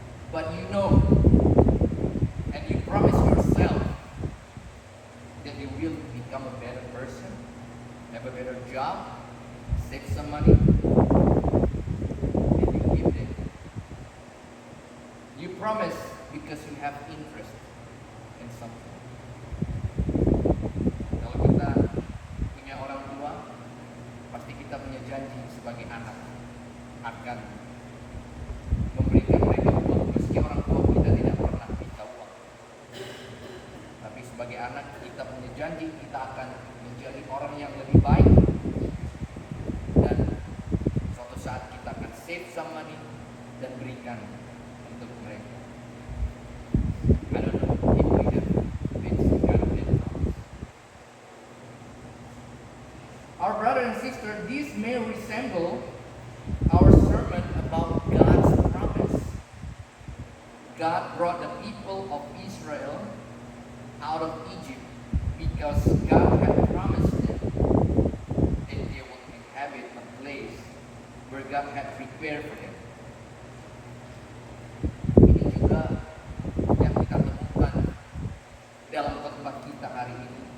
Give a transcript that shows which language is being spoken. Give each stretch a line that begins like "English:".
English: But you know, and you promise yourself that you will become a better person, have a better job, save some money, and you give them. You promise because you have interest in something.
Indonesian: Kalau kita punya orang tua, pasti kita punya janji sebagai anak akan memberikan mereka uang, meski orang tua kita tidak pernah minta uang. Tapi sebagai anak kita punya janji kita akan menjadi orang yang lebih baik, dan suatu saat kita akan
English: save some money
Indonesian: dan berikan untuk mereka.
English: I don't know if we have this kind of influence. Our brother and sister, this may resemble our sermon about God's promise. God brought the people of Israel out of Egypt because God had promised them that they would inhabit a place where God had prepared for them.
Indonesian: Ini juga yang kita temukan dalam khotbah kita hari ini.